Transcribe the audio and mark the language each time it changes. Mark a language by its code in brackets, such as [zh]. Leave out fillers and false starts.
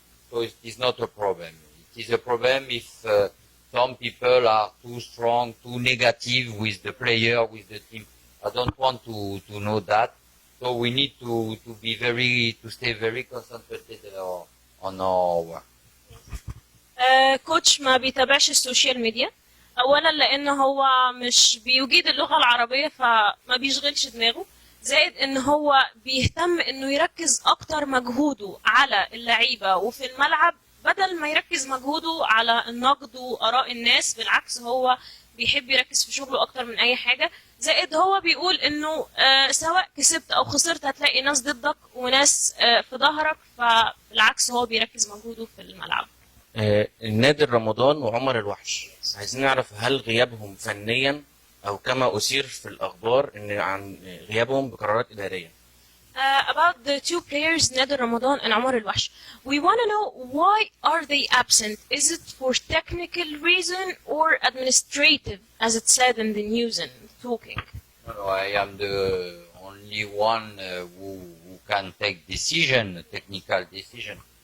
[en] So it is not a problem. It is a problem if some people are too strong, too negative with the player, with the team. I don't want to know that. So we need to stay very concentrated on our work. [ar] كوتش ما بيتابعش السوشيال ميديا، اولا لان هو مش بيجيد اللغة العربية فما بيشغلش دماغه، زائد ان هو بيهتم انه يركز اكتر مجهوده على اللعيبة وفي الملعب بدل ما يركز مجهوده على النقد واراء الناس. بالعكس هو بيحب يركز في شغله اكتر من اي حاجة. زائد هو بيقول انه سواء كسبت او خسرت هتلاقي ناس ضدك وناس في ظهرك، فبالعكس هو بيركز مجهوده في الملعب. النادر رمضان وعمر الوحش، عايزين نعرف هل غيابهم فنيا او كما اثير في الاخبار ان عن غيابهم بقرارات اداريه. [en] About the two players, Nader Ramadan and Omar Al Wahsh, we want to know why are they absent? Is it for technical reason or administrative, as it said in the news and talking? No, I am the only one who can take decision, technical decision.